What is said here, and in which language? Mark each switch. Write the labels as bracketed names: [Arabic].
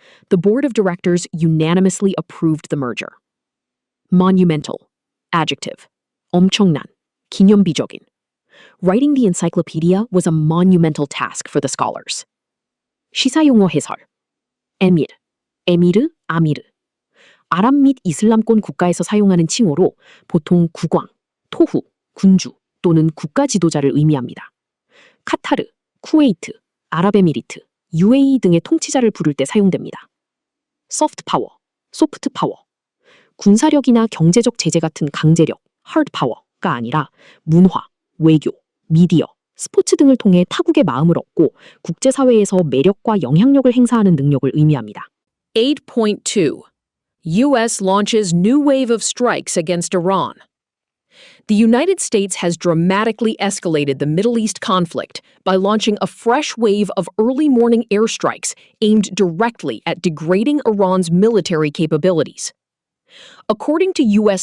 [English] The board of directors unanimously approved the merger. Monumental. Adjective. [Korean] 엄청난. 기념비적인. [English] Writing the encyclopedia was a monumental task for the scholars. [Korean] 시사용어 해설. 에미르, 에미르, 아미르. 아랍 및 이슬람권 국가에서 사용하는 칭호로 보통 국왕, 토후, 군주 또는 국가 지도자를 의미합니다. 카타르, 쿠웨이트, 아랍에미리트, UAE 등의 통치자를 부를 때 사용됩니다. 소프트 파워, 소프트 파워. 군사력이나 경제적 제재 같은 강제력, 하드 파워가 아니라 문화, 외교, 미디어, 스포츠 등을 통해 타국의 마음을 얻고 국제사회에서 매력과 영향력을 행사하는 능력을 의미합니다. [English] 8.2. U.S. launches new wave of strikes against Iran. The United States has dramatically escalated the Middle East conflict by launching a fresh wave of early morning airstrikes aimed directly at degrading Iran's military capabilities. According to U.S.